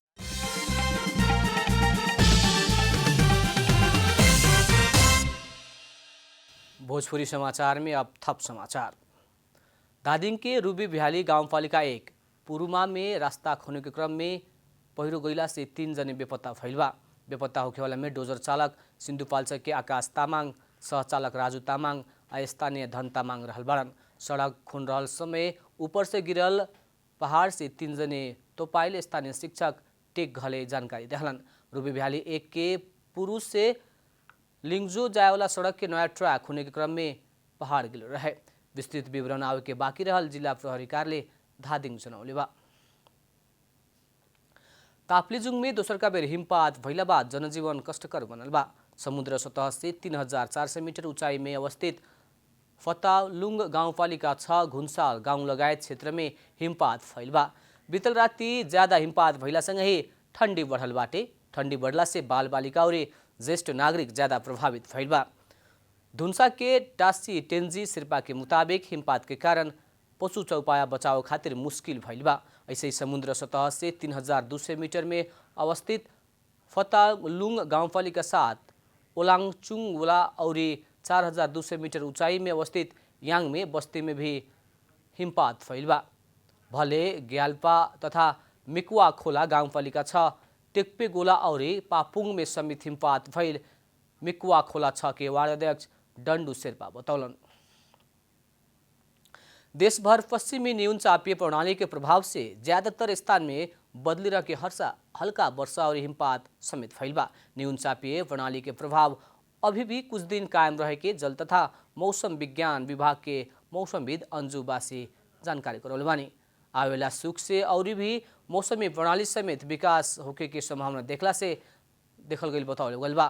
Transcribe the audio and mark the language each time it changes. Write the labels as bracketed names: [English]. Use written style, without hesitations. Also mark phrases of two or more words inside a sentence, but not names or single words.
[Bhojpuri] भोजपुरी समाचार में अब थप समाचार। धादिङ के रूबी बिहाली गाउँपालिका 1 पुरुमा में रास्ता खोने के क्रम में पहिरो गइला से 3 जने बेपत्ता भइल बा। बेपत्ता होखेवाला में डोजर चालक सिन्धुपाल्चोक के आकाश तामाङ, सहचालक राजू तामाङ आ स्थानीय धन तामाङ रहल बाड़न। सड़क खुन रहल समय ऊपर से गिरल पहाड़ से 3 जने तोपाइल स्थानीय शिक्षक टेक घले जानकारी देहलन। रूबी बिहाली 1 के पुरुष से लिंगजो जायवाला सड़क के नया ट्रैक होने के क्रम में पहाड़ गिर रहे। विस्तृत विवरण आवे के बाकी रहल जिला प्रहरी कार्यालय धादिङ जनौले बा। ताप्लेजुङ में दोसर का बेर हिमपात भइला बाद जनजीवन कष्टकर बनल बा। समुद्र सतह से 3400 मीटर ऊंचाई में अवस्थित फतालुङ गाउँपालिका 6 घुन्साल गाउँ लगायत क्षेत्र में हिमपात भइल बा। बीतल राति ज्यादा हिमपात भइलासँगै ठण्डी बढ़ल बाटे। ठण्डी बढ़ला से बाल बालिका और ज्येष्ठ नागरिक ज्यादा प्रभावित भइल बा। धुन्सा के टासी टेन्जी शेर्पा के मुताबिक हिमपात के कारण पशु चौपाया बचाव खातिर मुश्किल भइल बा। ऐसे ही समुद्र सतह से 3200 मीटर में अवस्थित फतालुङ गाउँपालिका 7 ओलाङचुङवला और 4200 मीटर ऊंचाई में अवस्थित यांग में बस्ती में भी हिमपात भइल बा। भले ग्याल्पा तथा मिकुवा खोला गाउँपालिका 6 टेक्पे गोला और पापुङ में समेत हिमपात भइल मिकुवा खोला 6 के वार्ड अध्यक्ष डन्डु शेर्पा बतौलन। देशभर पश्चिमी न्यून चापीय प्रणाली के प्रभाव से ज्यादातर स्थान में बदली रह के हल्का वर्षा और हिमपात समेत भइल बा। न्यून चापीय प्रणाली के प्रभाव अभी भी कुछ दिन कायम रहे के जल तथा मौसम विज्ञान विभाग के मौसमविद अंजू बासी जानकारी करौले बानी। आवेला सुख से और भी मौसमी प्रणाली समेत विकास होके के संभावना देखल गई बताओल गइल बा।